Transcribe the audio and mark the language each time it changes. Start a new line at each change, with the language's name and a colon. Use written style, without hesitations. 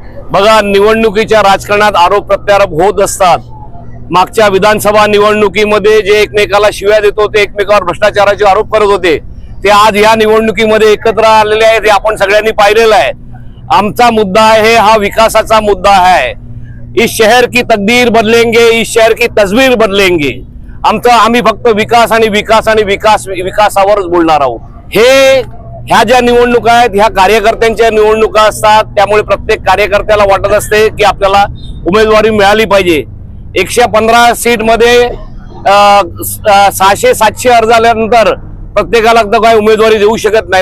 Marathi: बघा, निवडणुकीच्या राजकारणात आरोप प्रत्यारोप होत असतात। मागच्या विधानसभा निवडणुकीमध्ये जे एकमेकाला शिव्या देत होते, एकमेकावर भ्रष्टाचाराचे आरोप करत होते, ते आज या निवडणुकीमध्ये एकत्र आलेले आहेत। हे आपण सगळ्यांनी पाहिलेलं आहे। आमचा मुद्दा आहे हा विकासाचा मुद्दा है।
Hindi: इस शहर की तकदीर बदलेंगे, इस शहर की तस्वीर बदलेंगे।
Marathi: आम्ही फक्त विकास आणि विकास आणि विकासावरच बोलणार आहोत। ह्या ज्या निवडणुका आहेत ह्या कार्यकर्त्यांच्या निवडणुका असतात, त्यामुळे प्रत्येक कार्यकर्त्याला वाटत असते की आपल्याला उमेदवारी मिळाली पाहिजे। 115 सीट मध्ये 600-700 अर्ज आल्यानंतर प्रत्येकाला काय उमेदवारी देऊ शकत नाही।